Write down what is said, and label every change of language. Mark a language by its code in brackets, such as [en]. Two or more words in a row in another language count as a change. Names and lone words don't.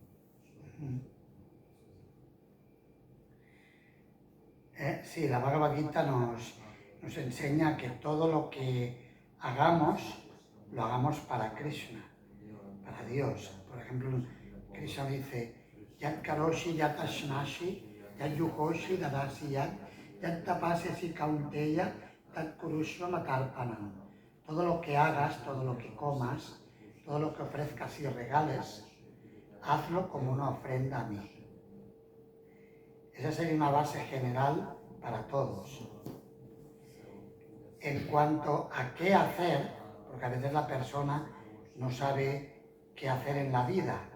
[es] Sí, la Bhagavad Gita nos enseña que todo lo que hagamos, lo hagamos para Krishna, para Dios. Por ejemplo, Krishna dice, [sa] Yat karoshi yat ashnashi, yat yuhoshi dadasi yat tapasesi kaunteya, tat kurushva matarpanam. [es] Todo lo que hagas, todo lo que comas, todo lo que ofrezcas y regales, hazlo como una ofrenda a mí. Esa sería una base general para todos. En cuanto a qué hacer, porque a veces la persona no sabe qué hacer en la vida,